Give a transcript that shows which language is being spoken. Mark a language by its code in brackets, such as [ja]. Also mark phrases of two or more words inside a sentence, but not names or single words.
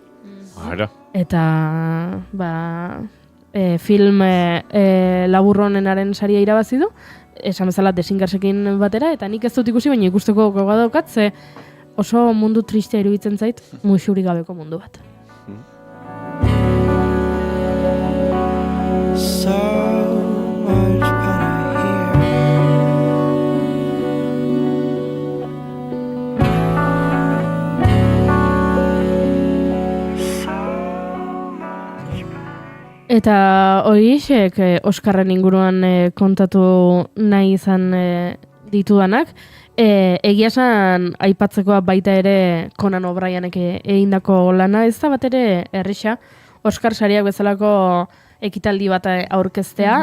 [eu] Eta, film labur honenaren saria irabazi du, esan bezala The Singersekin batera, eta nik ez dut ikusi, baina ikusteko gogoa daukat, ze oso mundu tristea iruditzen zait, musurik gabeko mundu bat. [en] So much better here. [eu] Eta horiek Oskarren inguruan kontatu nahi izan ditudanak, egia esan aipatzekoa baita ere Conan O'Brienek egindako lana, ez da bat ere errisa, Oscar sariak bezalako ekitaldi bat aurkeztea,